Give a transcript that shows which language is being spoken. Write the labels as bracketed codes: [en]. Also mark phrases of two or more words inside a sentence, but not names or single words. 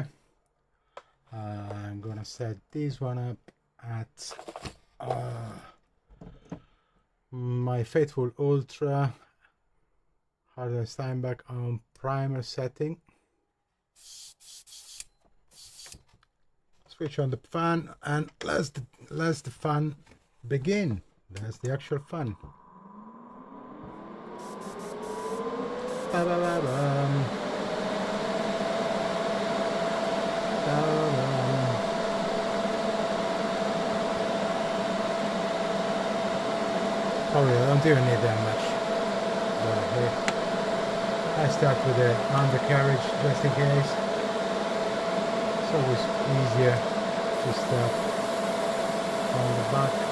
[en] I'm gonna set this one up at my faithful Ultra Harder Steinbach on primer setting. Switch on the fan and let's the fun begin. That's the actual fun. Ba-ba-ba-bum. Ba-ba-bum. Oh yeah, I don't even need that much. But here, I start with the undercarriage just in case. It's always easier to start on the back.